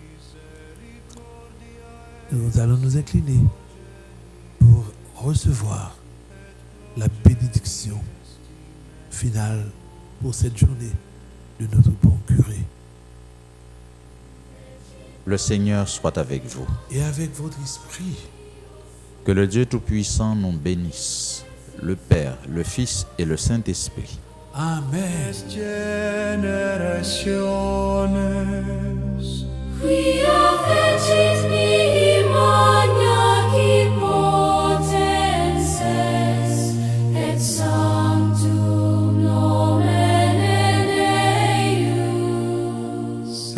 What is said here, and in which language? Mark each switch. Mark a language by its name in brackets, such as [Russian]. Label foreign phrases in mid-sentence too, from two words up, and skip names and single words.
[French] Nous allons nous incliner pour recevoir la bénédiction finale pour cette journée de notre bon curé. Le Seigneur soit avec vous. Et avec votre esprit, Que le Dieu Tout-Puissant nous bénisse, le Père, le Fils et le Saint-Esprit. Amen. [Latin] Generationes Quia fecit mihi magna potences, et sanctum nomen eius.